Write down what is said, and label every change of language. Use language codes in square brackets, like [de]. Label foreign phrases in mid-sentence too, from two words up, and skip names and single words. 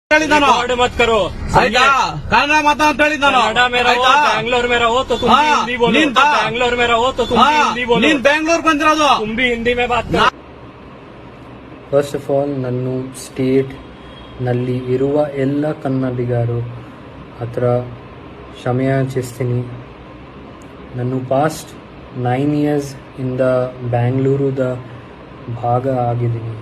[kn] ಹೇಳಿದ್ದಾನು [hi] मत करो [kn] ಆಯ್ತಾ ಕನ್ನಡ ಮಾತಾ ಅಂತ ಹೇಳಿದ್ದಾನು [hi] कनाडा में रहो बैंगलोर में रहो तो तुम भी हिंदी बोलो बैंगलोर में रहो तो तुम भी हिंदी बोलो [kn] ನೀನ್ ಬೆಂಗಳೂರು ಬಂದಿರೋದು [hi] तुम भी हिंदी में बात करो। [en] first of all [kn] ನನ್ನ ಸ್ಟೇಟ್ ನಲ್ಲಿ ಇರುವ ಎಲ್ಲ ಕನ್ನಡಿಗರು ಹತ್ರ ಕ್ಷಮೆಯಾಚಿಸ್ತೀನಿ. ನಾನು [en] past 9 years [kn] ಇಂದ ಬ್ಯಾಂಗ್ಳೂರುದ ಭಾಗ ಆಗಿದ್ದೀನಿ.